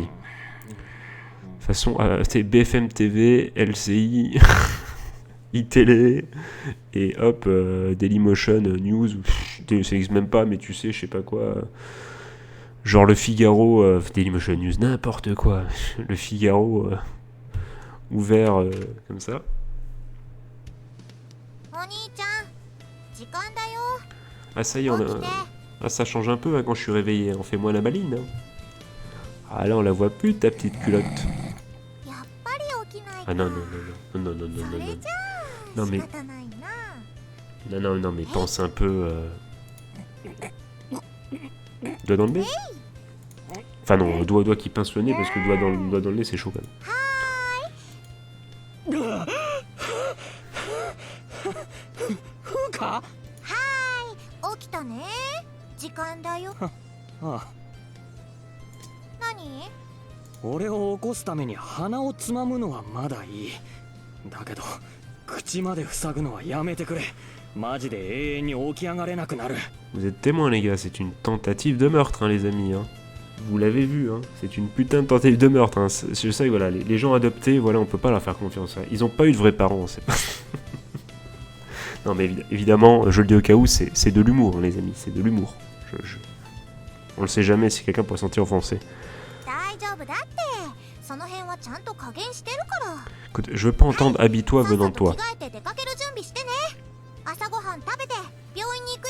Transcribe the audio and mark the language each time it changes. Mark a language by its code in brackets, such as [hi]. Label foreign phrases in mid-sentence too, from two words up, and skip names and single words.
[fr] De toute façon, c'est BFM TV, LCI, iTélé, et hop, Dailymotion, News, ça n'existe même pas, mais tu sais, je sais pas quoi. Genre le Figaro, Dailymotion News, n'importe quoi. Le Figaro ouvert comme ça. [ja] お兄ちゃん時間だよ [fr] Ah ça y est, [ja] 起きて [fr] ah, ça change un peu hein, quand je suis réveillé. On fait moins la maline. Hein. Ah là, on la voit plus, ta petite culotte. [ja] やっぱり起きないか [fr] Ah non, non, non, non, non, non, non, [ja] そ [fr] non, [ja] れ [fr] non. [ja] じゃあ [fr] Non, mais- [ja] 仕方ないな [fr] Non, mais pense un peu... Doigt dans le nez. Enfin non, doigt qui pince le nez, parce que doigt dans le nez, c'est chaud quand même. [ja] ふうか？起きたね時間だよああ、何俺を起こすために鼻をつまむのはまだいい。だけど口まで塞ぐのはやめてくれ。マジで永遠に起き上がれなくなる。 [fr] Vous êtes témoins les gars, c'est une tentative de meurtre hein, les amis. Hein. Vous l'avez vu, hein. C'est une putain de tentative de meurtre. Hein. Je sais que voilà, les gens adoptés, voilà, on peut pas leur faire confiance. Hein. Ils ont pas eu de vrais parents, c'est pas... Non mais évidemment, je le dis au cas où, c'est de l'humour hein, les amis, c'est de l'humour. On le sait jamais si quelqu'un pourrait se sentir offensé. [ja] 大丈夫だってその辺はちゃんと加減してるから [fr] Écoute, je veux pas entendre habille-toi [ja] さっ [fr] venant [ja] さ [fr] de [ja] と [fr] toi. [ja] 着替えて出かける準備してね朝ごはん食べて病院に行くよ